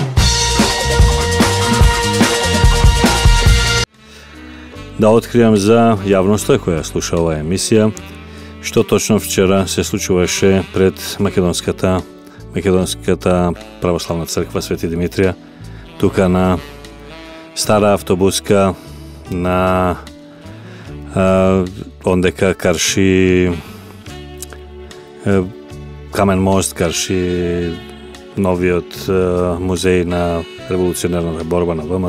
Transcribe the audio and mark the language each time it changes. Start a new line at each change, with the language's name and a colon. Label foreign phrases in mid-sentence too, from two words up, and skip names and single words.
Macedonian: Да откријем за јавност која слуша ова емисија, што точно вчера се случуваше пред Македонската православна црква Свети Димитрија, тука на Стара автобуска, на ондека карши Камен мост, карши новиот музеј на револуционерната борба на ВМРО.